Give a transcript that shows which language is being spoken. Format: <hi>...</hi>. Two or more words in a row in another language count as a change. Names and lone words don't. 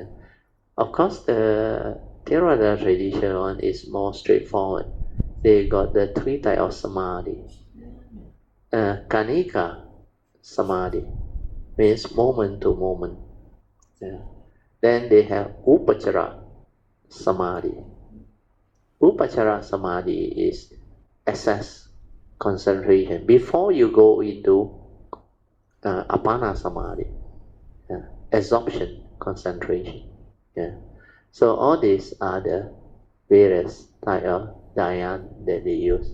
<en>Of course, the Theravada tradition one is more straightforward. They got the three types of samadhi.</en> <pi>Kanika samadhi</pi> <en>means moment to moment. Yeah. Then they have</en> <pi>upachara samadhi. Upachara samadhi</pi> <en>is assess concentration before you go into</en> <pi>apana samadhi,</pi> <en>absorption concentration. Yeah. So all these are the various type of dhyan that they use.</en>